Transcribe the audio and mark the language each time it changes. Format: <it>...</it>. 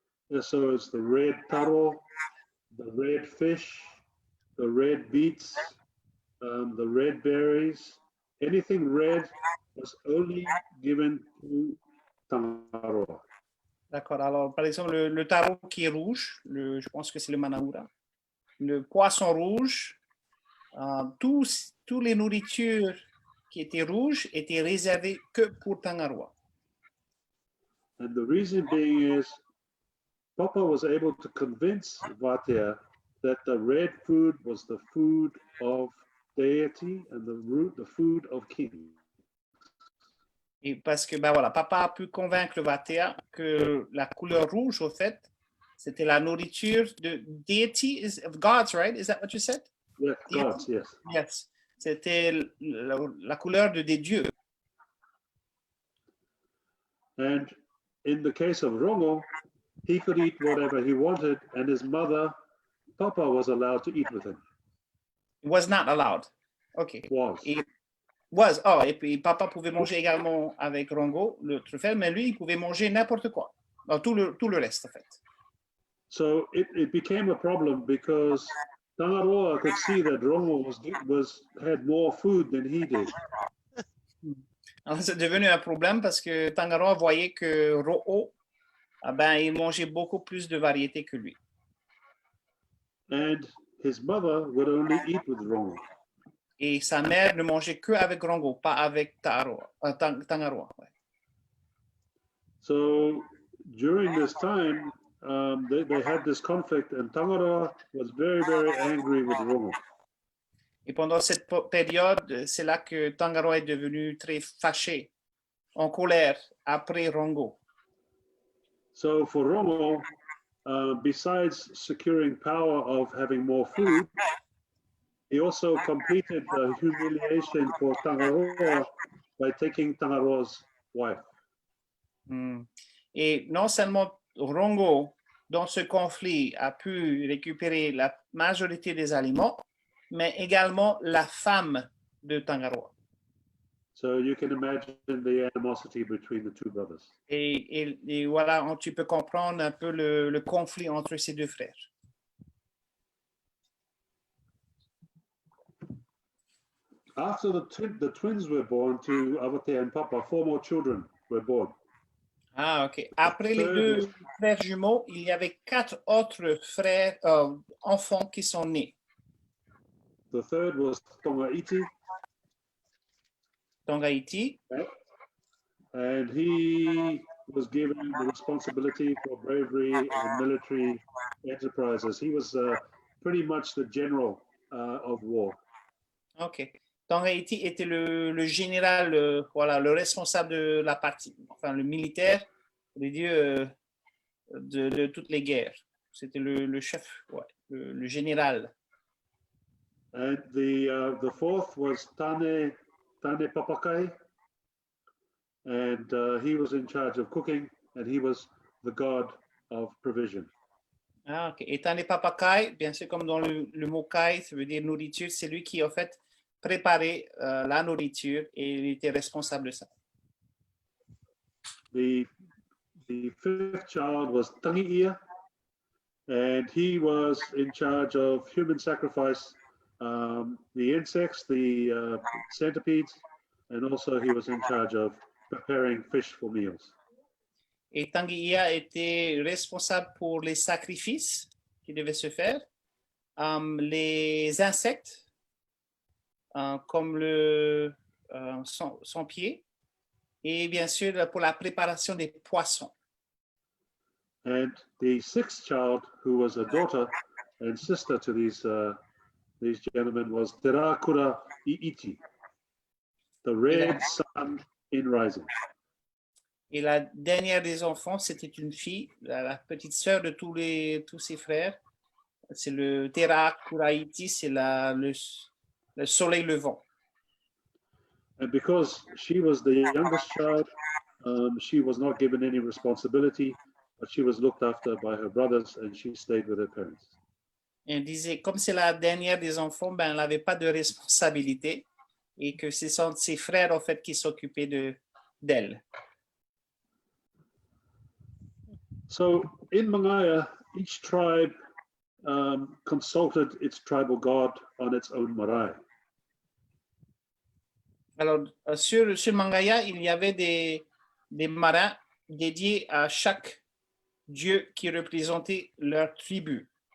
<en>Yeah, so it's the red taro, the red fish, the red beets, the red berries. Anything red was only given to Tangaroa.</en> <fr>D'accord. Alors, par exemple, le taro qui est rouge, je pense que c'est le manaura. Le poisson rouge, tous les nourritures qui étaient rouges étaient réservées que pour Tangaroa.</fr> <en>And the reason being is Papa was able to convince Vatea that the red food was the food of deity and the food of king.</en> <fr>Et parce que, ben voilà, papa a pu convaincre Vatea que la couleur rouge, au fait, c'était la nourriture de deity,</fr> <en>of gods, right? Is that what you said? Yeah, Deity? gods, yes. Yes.</en> <fr>C'était la couleur des dieux.</fr> <en>And in the case of Rongo, he could eat whatever he wanted, and his mother, Papa, was allowed to eat with him. It was not allowed. OK. Was.</en> <fr>Et puis papa pouvait manger également avec Rongo, le truffel, mais lui, il pouvait manger n'importe quoi. Non, tout le reste, en fait.</fr> <en>So it became a problem because Tangaroa could see that Rongo had more food than he did.</en> <fr>Alors, c'est devenu un problème parce que Tangaroa voyait que Ro'o, il mangeait beaucoup plus de variétés que lui.</fr> <en>And his mother would only eat with Rongo.</en> <fr>Et sa mère ne mangeait que avec Rongo, pas avec Tangaroa. Ouais.</fr> <en>So during this time, they had this conflict, and Tangaroa was very, very angry with Rongo.</en> <fr>Et pendant cette période, c'est là que Tangaroa est devenu très fâché, en colère, après Rongo.</fr> <en>So for Rongo, besides securing power of having more food, he also completed the humiliation for Tangaroa by taking Tangaroa's wife.</en> <fr>Et non seulement Rongo, dans ce conflit, a pu récupérer la majorité des aliments, mais également la femme de Tangaroa.</fr> <en>So you can imagine the animosity between the two brothers.</en> <fr>Et voilà, tu peux comprendre un peu le conflit entre ces deux frères.</fr> <en>After the twins were born to Vatea and Papa, 4 more children were born. Ah, OK.</en> <fr>Après les deux frères jumeaux, il y avait 4 autres frères, enfants qui sont nés.</fr> <en>The third was Tongaiti. Tongaiti. And he was given the responsibility for bravery and military enterprises. He was pretty much the general of war. OK.</en> <fr>Tongaiti était le général, voilà, le responsable de la partie, enfin le militaire, les dieux de toutes les guerres. C'était le chef, ouais, le général.</fr> <en>And the fourth was Tane Papakai, and he was in charge of cooking, and he was the god of provision. Ah, OK.</en> <fr>Et Tane Papakai, bien sûr, comme dans le mot kai, ça veut dire nourriture, c'est lui qui, en fait, préparait la nourriture et il était responsable de ça.</fr> <en>The fifth child was Tangiia, and he was in charge of human sacrifice, the insects, the centipedes, and also he was in charge of preparing fish for meals.</en> <fr>Et Tangiia était responsable pour les sacrifices qui devaient se faire, les insectes, comme le son pied, et bien sûr pour la préparation des poissons.</fr> <en>And the sixth child, who was a daughter and sister to these gentlemen, was Terakura Iiti, the red sun in rising.</en> <fr>Et la dernière des enfants, c'était une fille, la petite sœur de tous ses frères. C'est le Terakura Iiti, c'est le soleil levant.</fr> <en>And because she was the youngest child, she was not given any responsibility, but she was looked after by her brothers and she stayed with her parents.</en> <fr>Et elle disait, comme c'est la dernière des enfants, elle n'avait pas de responsabilité et que ce sont ses frères, en fait, qui s'occupaient d'elle.</fr> <en>So in Mangaia, each tribe consulted its tribal god on its own marae.</en> <fr>Alors, sur Mangaia, il y avait des marins dédiés à chaque dieu qui représentait leur tribu.</fr>